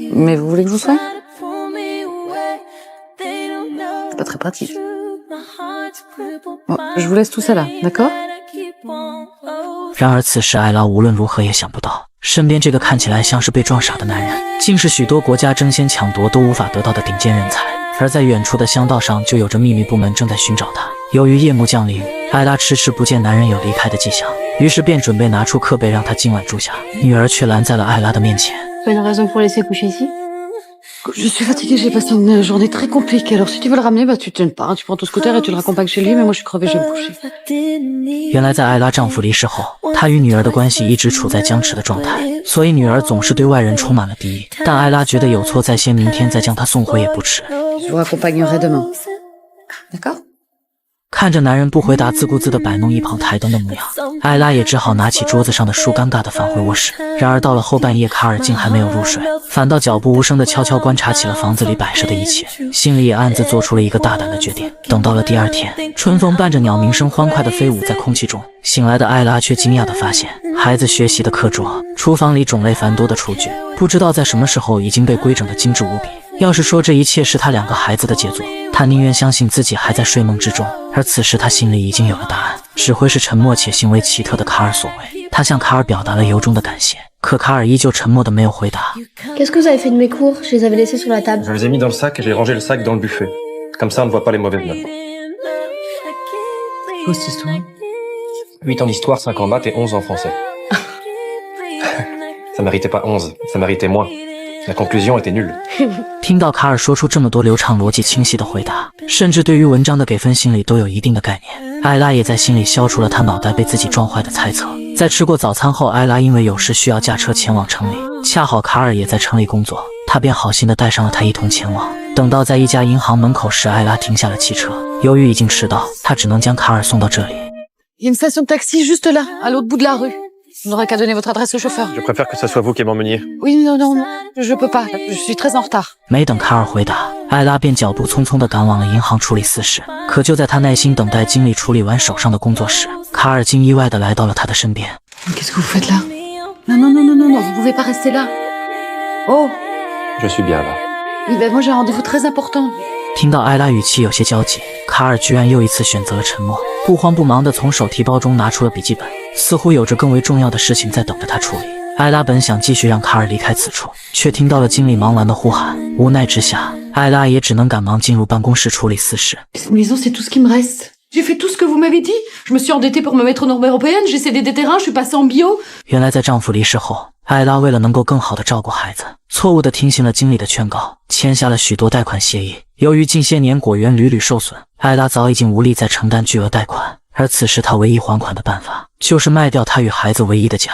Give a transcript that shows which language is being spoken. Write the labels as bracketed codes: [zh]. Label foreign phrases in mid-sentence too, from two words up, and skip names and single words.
[zh] 然而此时艾拉无论如何也想不到，身边这个看起来像是被撞傻的男人，竟是许多国家争先抢夺都无法得到的顶尖人才。而在远处的乡道上就有着秘密部门正在寻找他。由于夜幕降临，艾拉迟迟不见男人有离开的迹象，于是便准备拿出客被让他今晚住下。女儿却拦在了艾拉的面前。 [fr] Je suis fatiguée, j'ai passé une journée très compliquée. Alors si tu veux le ramener, tu te gênes pas, tu prends ton scooter et tu le raccompagnes chez lui, mais moi je suis crevée, je vais me coucher. [zh] 原来在艾拉丈夫离世后，她与女儿的关系一直处在僵持的状态，所以女儿总是对外人充满了敌意。但艾拉觉得有错在先，明天再将她送回也不迟。 [fr] Je vous raccompagnerai demain. D'accord? [zh] 看着男人不回答，自顾自地摆弄一旁台灯的模样，艾拉也只好拿起桌子上的书，尴尬地返回卧室。然而到了后半夜，卡尔竟还没有入睡，反倒脚步无声地悄悄观察起了房子里摆设的一切，心里也暗自做出了一个大胆的决定。等到了第二天，春风伴着鸟鸣声欢快地飞舞在空气中，醒来的艾拉却惊讶地发现，孩子学习的课桌、厨房里种类繁多的厨具，不知道在什么时候已经被规整得精致无比。要是说这一切是他两个孩子的杰作，他宁愿相信自己还在睡梦之中。而此时他心里已经有了答案，只会是沉默且行为奇特的卡尔所为。他向卡尔表达了由衷的感谢，可卡尔依旧沉默的没有回答。 [fr] Qu'est-ce que vous avez fait de mes cours? Je les avais laissés sur la table. Je les ai mis dans le sac et j'ai rangé le sac dans le buffet. Comme ça, on ne voit pas les mauvaises notes. Quoi cette histoire? 8 en histoire, 5 en maths et 11 en français. Ça méritait pas 11, ça méritait moins.La conclusion était nulle. [zh] 听到卡尔说出这么多流畅逻辑清晰的回答，甚至对于文章的给分心里都有一定的概念，艾拉也在心里消除了他脑袋被自己撞坏的猜测。在吃过早餐后，艾拉因为有事需要驾车前往城里，恰好卡尔也在城里工作，他便好心的带上了他一同前往。等到在一家银行门口时，艾拉停下了汽车，由于已经迟到，他只能将卡尔送到这里。 [fr] Il y a une station de taxi juste là, à l'autre bout de la rue.Vous n'aurez qu'à donner votre adresse au chauffeur. Je préfère que ce soit vous qui m'emmeniez. Oui, non, je peux pas. Je suis très en retard. [zh] 没等卡尔回答，艾拉便脚步匆匆地赶往了银行处理私事。可就在他耐心等待经理处理完手上的工作时，卡尔竟意外地来到了他的身边。 [fr] Qu'est-ce que vous faites là? Non, vous pouvez pas rester là. Oh. Je suis bien là. Oui, ben moi j'ai un rendez-vous très important. [zh] 听到艾拉语气有些焦急，卡尔居然又一次选择了沉默，不慌不忙地从手提包中拿出了笔记本，似乎有着更为重要的事情在等着他处理。艾拉本想继续让卡尔离开此处，却听到了经理忙完的呼喊，无奈之下，艾拉也只能赶忙进入办公室处理私事。 [fr] Cette maison, c'est tout ce qui me reste. J'ai fait tout ce que vous m'avez dit. Je me suis endettée pour me mettre aux normes européennes. J'ai cédé des terrains. Je suis passée en bio. [zh] 原来在丈夫离世后，艾拉为了能够更好地照顾孩子，错误地听信了经理的劝告，签下了许多贷款协议。由于近些年果园屡屡受损，艾拉早已经无力再承担巨额贷款。而此时她唯一还款的办法，就是卖掉她与孩子唯一的家。